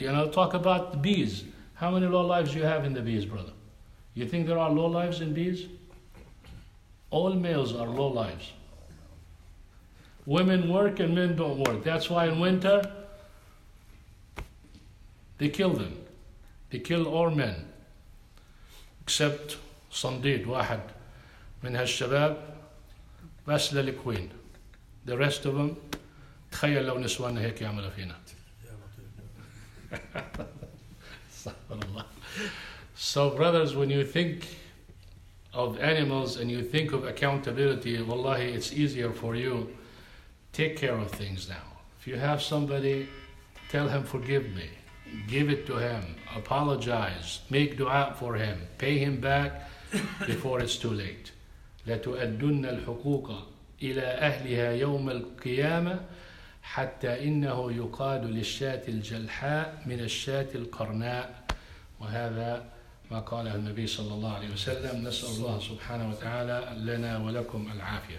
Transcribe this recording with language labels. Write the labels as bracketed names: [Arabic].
[English] You know, talk about the bees. How many low lives do you have in the bees, brother? You think there are low lives in bees? All males are low lives. Women work and men don't work. That's why in winter, they kill them. They kill all men. Except [Arabic] صنديد واحد من هالشباب بس للكوين. [English] The rest of them, [Arabic] تخيل لو نسوانا هيك يعملوا فينا. [English] So brothers, when you think of animals and you think of accountability, wallahi, it's easier for you. Take care of things now. If you have somebody, tell him, forgive me. Give it to him. Apologize. Make dua for him. Pay him back before it's too late. [Arabic] لتؤدن الحقوق إلى أهلها يوم القيامة حتى إنه يقاد للشاة الجلحاء من الشاة القرناء. وهذا ما قاله النبي صلى الله عليه وسلم. نسأل الله سبحانه وتعالى لنا ولكم العافية.